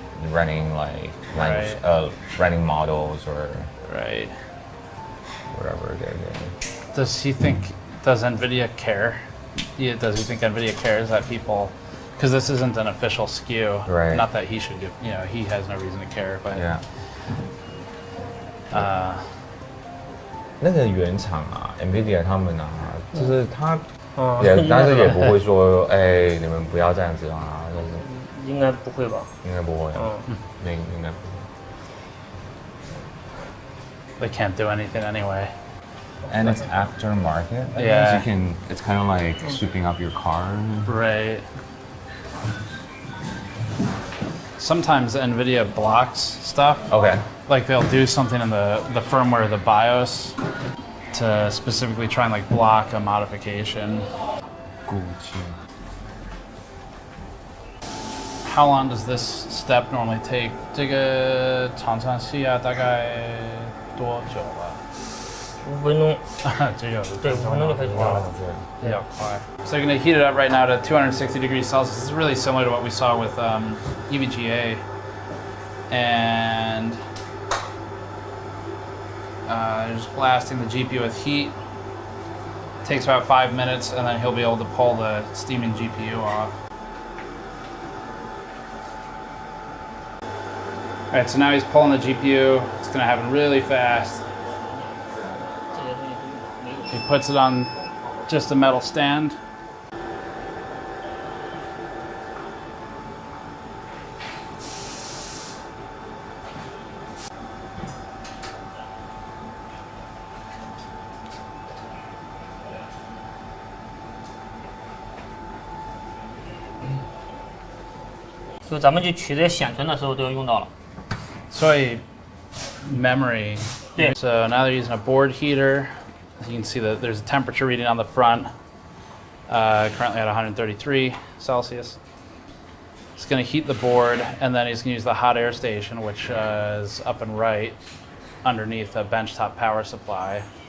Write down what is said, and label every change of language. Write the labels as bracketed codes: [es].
[en] Running like running models or whatever they're doing. Does Nvidia care? Yeah, does he think Nvidia cares that people? Because this isn't an official SKU. Right. Not that he should do. You know, he has no reason to care. But yeah. [zh] 那个原厂啊 ，Nvidia 他们啊，就是他但是也不会说，哎，你们不要这样子啊。应该不会吧？应该不会。应该不会。 [en] They can't do anything anyway. And it's aftermarket. Yeah. So it's kind of like sweeping up your car. Right. Sometimes NVIDIA blocks stuff. Okay. Like they'll do something in the firmware, the BIOS, to specifically try and like block a modification. How long does this step normally take? [zh] 这个常常需要大概多久啊？5分钟。只有5分钟就可以做了。比较快。 [en] So you're going to heat it up right now to 260 degrees Celsius. This is really similar to what we saw with EVGA. And just blasting the GPU with heat. Takes about 5 minutes, and then he'll be able to pull the steaming GPU off. All right, so now he's pulling the GPU. It's going to happen really fast. He puts it on just a metal stand. [zh] So 咱们去取这些显存的时候都要用到了。 [en] So memory. So now they're using a board heater. You can see that there's a temperature reading on the front, currently at 133 Celsius. It's going to heat the board, and then he's going to use the hot air station, which is up and right underneath a benchtop power supply.